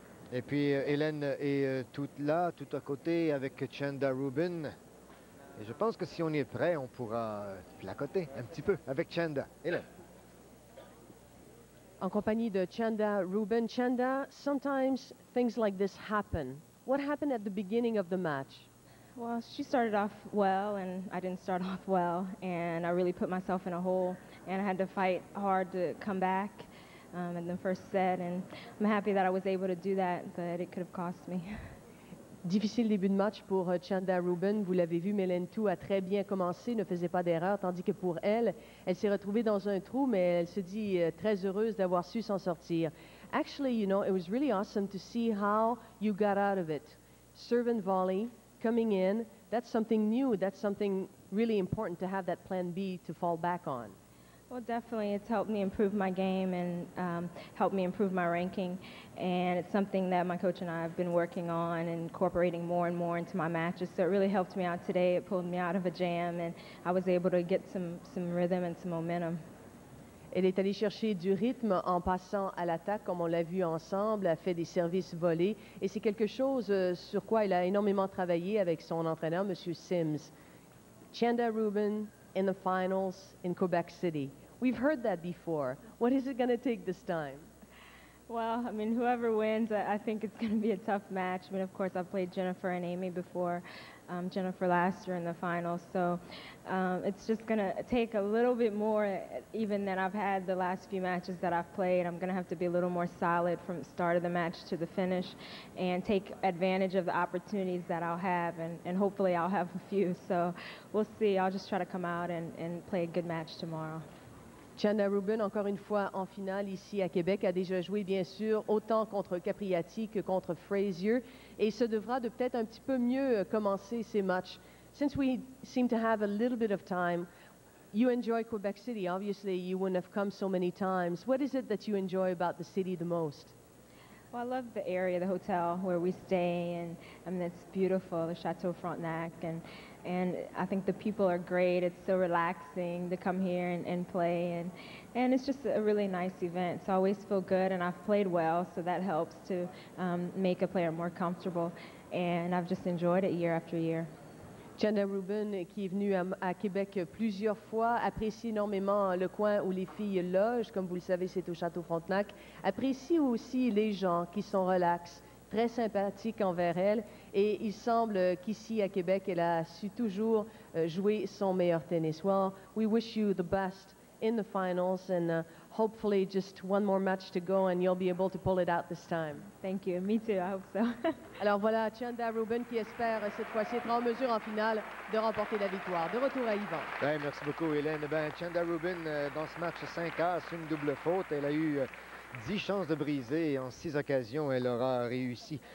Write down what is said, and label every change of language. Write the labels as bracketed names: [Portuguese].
[French] Et puis Hélène est toute là, tout à côté avec Chanda Rubin. Et je pense que si on est prêt, on pourra placoter un petit peu avec Chanda. Hélène. En compagnie de Chanda Rubin. [English] Chanda, sometimes things like this happen. What happened at the beginning of the match? Well, she started off well, and I didn't start off well, and I really put myself in a hole, and I had to fight hard to come back in the first set, and I'm happy that I was able to do that, but it could have cost me. [French] Difficile début de match pour Chanda Rubin. Vous l'avez vu, Ma-Linh Tu a très bien commencé, ne faisait pas d'erreur, tandis que pour elle, elle s'est retrouvée dans un trou, mais elle se dit très heureuse d'avoir su s'en sortir. [English] Actually, you know, it was really awesome to see how you got out of it. Serve and volley, coming in, that's something new. That's something really important to have that plan B to fall back on. Well, definitely, it's helped me improve my game and helped me improve my ranking, and it's something that my coach and I have been working on and incorporating more and more into my matches, so it really helped me out today. It pulled me out of a jam, and I was able to get some rhythm and some momentum. [French] Elle est allée chercher du rythme en passant à l'attaque, comme on l'a vu ensemble, elle a fait des services volés, et c'est quelque chose sur quoi elle a énormément travaillé avec son entraîneur, M. Sims. [English] Chanda Rubin in the finals in Quebec City. We've heard that before. What is it going to take this time? Well, I mean, whoever wins, I think it's going to be a tough match. I mean, of course, I've played Jennifer and Amy before, Jennifer last year in the finals. So it's just going to take a little bit more even than I've had the last few matches that I've played. I'm going to have to be a little more solid from the start of the match to the finish and take advantage of the opportunities that I'll have, and hopefully I'll have a few. So we'll see. I'll just try to come out and play a good match tomorrow. [French] Chanda Rubin, encore une fois en finale ici à Québec, a déjà joué bien sûr autant contre Capriati que contre Frazier et se devra de peut-être un petit peu mieux commencer ses matchs. [English] Since we seem to have a little bit of time, you enjoy Quebec City. Obviously, you wouldn't have come so many times. What is it that you enjoy about the city the most? Well, I love the area, the hotel where we stay, and I mean, it's beautiful, the Chateau Frontenac, and I think the people are great. It's so relaxing to come here and play, and it's just a really nice event. So I always feel good, and I've played well, so that helps to make a player more comfortable, and I've just enjoyed it year after year. [French] Chanda Rubin, qui est venue à Québec plusieurs fois, apprécie énormément le coin où les filles logent. Comme vous le savez, c'est au Château Frontenac. Apprécie aussi les gens qui sont relax, très sympathiques envers elle. Et il semble qu'ici, à Québec, elle a su toujours jouer son meilleur tennis. [English] Well, we wish you the best in the finals, and hopefully just one more match to go and you'll be able to pull it out this time. Thank you. Me too. I hope so. [French] Alors voilà, Chanda Rubin qui espère cette fois-ci être en mesure en finale de remporter la victoire. De retour à Yvan. Bien, merci beaucoup, Hélène. Chanda Rubin, dans ce match 5 as, une double faute. Elle a eu 10 chances de briser et en 6 occasions, elle aura réussi.